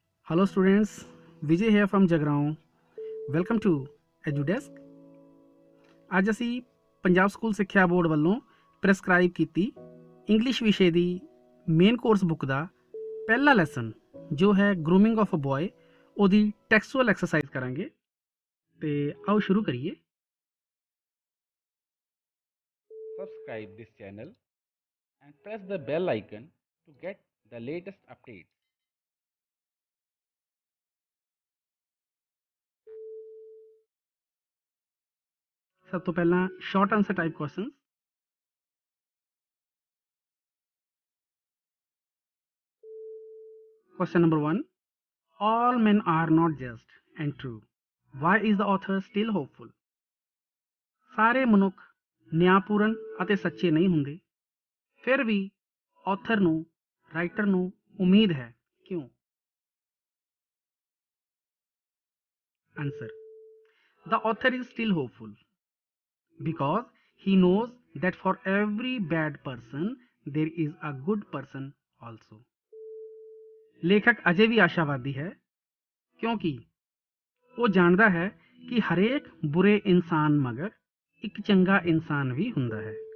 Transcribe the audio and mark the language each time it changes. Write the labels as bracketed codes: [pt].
[en] Hello students, Vijay here from Jagraon. Welcome to EduDesk. [pa] ਅੱਜ ਅਸੀਂ Punjab school ਸਿੱਖਿਆ board ਵੱਲੋਂ ਪ੍ਰੈਸਕ੍ਰਾਈਬ ਕੀਤੀ ਇੰਗਲਿਸ਼ ਵਿਸ਼ੇ ਦੀ ਮੇਨ ਕੋਰਸ ਬੁੱਕ ਦਾ ਪਹਿਲਾ ਲੈਸਨ ਜੋ ਹੈ ਗਰੂਮਿੰਗ ਆਫ ਅ ਬॉय ਉਹਦੀ ਟੈਕਸਚੁਅਲ ਐਕਸਰਸਾਈਜ਼ ਕਰਾਂਗੇ ਤੇ ਆਓ ਸ਼ੁਰੂ ਕਰੀਏ। [en] Subscribe this channel and press the bell icon to get the latest updates. [pa] ਸਭ ਤੋਂ ਪਹਿਲਾਂ short answer type question. [en] Question number 1. All men are not just and true. Why is the author still hopeful? [pa] ਸਾਰੇ ਮਨੁੱਖ ਨਿਆਂਪੂਰਨ ਅਤੇ ਸੱਚੇ ਨਹੀਂ ਹੁੰਦੇ, ਫਿਰ ਵੀ ਆਥਰ ਨੂੰ ਰਾਈਟਰ ਨੂੰ ਉਮੀਦ ਹੈ, ਕਿਉਂ? [en] Answer: The author is still hopeful because he knows that for every bad person there is a good person also. [pa] ਲੇਖਕ ਅਜੇ ਵੀ ਆਸ਼ਾਵਾਦੀ ਹੈ ਕਿਉਂਕਿ ਉਹ ਜਾਣਦਾ ਹੈ ਕਿ ਹਰੇਕ ਬੁਰੇ ਇਨਸਾਨ ਮਗਰ ਇੱਕ ਚੰਗਾ ਇਨਸਾਨ ਵੀ ਹੁੰਦਾ ਹੈ।